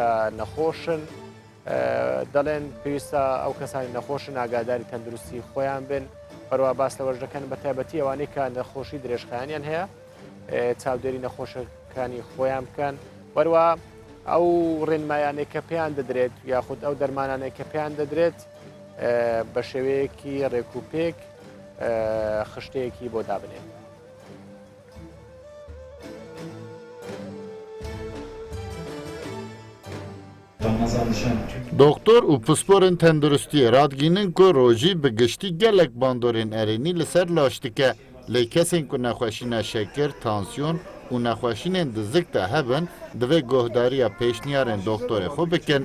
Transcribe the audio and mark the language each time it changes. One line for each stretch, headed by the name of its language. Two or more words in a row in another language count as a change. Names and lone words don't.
Central Kurdish: نەخۆشن دەڵێن پێویستە ئەو کەسانی نەخۆشن ئاگاداری تەندروستی خۆیان بن بەروە باس لەوەش دەکەن بە تایبەتی ئەوانەی کە نەخۆشی درێژخایانیان هەیە چاودێری نەخۆشەکانی خۆیان بکەن بەروە ئەو ڕێنمایانێک کە پێیان دەدرێت یاخود ئەو دەرمانانێک کە پێیان دەدرێت بە شێوەیەکی ڕێکوپێک خشتەیەکی بۆ دابنێن.
Kurdish: Doktor û pisporên tenduristiyê radgînin ku rojî bi giştî gelek bandorên erênî li ser laş dike lê kesên ku nexweşîna şeker, tansiyon û nexweşînên dizik de hebin divê guhdariya pêşniyarên doktorê xwe bikin.